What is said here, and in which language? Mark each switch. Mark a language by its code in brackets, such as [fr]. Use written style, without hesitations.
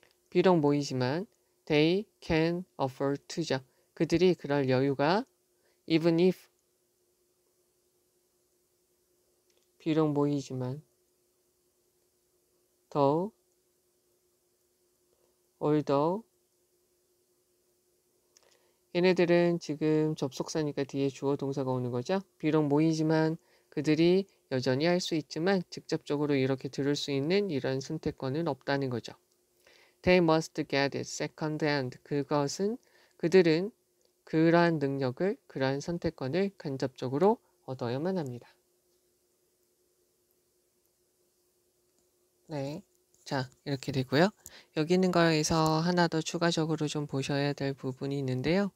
[ko] 비록 모이지만 [en] they can afford to죠. [ko] 그들이 그럴 여유가 even if 비록 모이지만 though although 얘네들은 지금 접속사니까 뒤에 주어 동사가 오는 거죠. 비록 모이지만 그들이 여전히 할 수 있지만 직접적으로 이렇게 들을 수 있는 이런 선택권은 없다는 거죠. [en] They must get it second hand. [ko] 그들은 그러한 능력을, 그러한 선택권을 간접적으로 얻어야만 합니다. 네. 자, 이렇게 되고요. 여기 있는 거에서 하나 더 추가적으로 좀 보셔야 될 부분이 있는데요.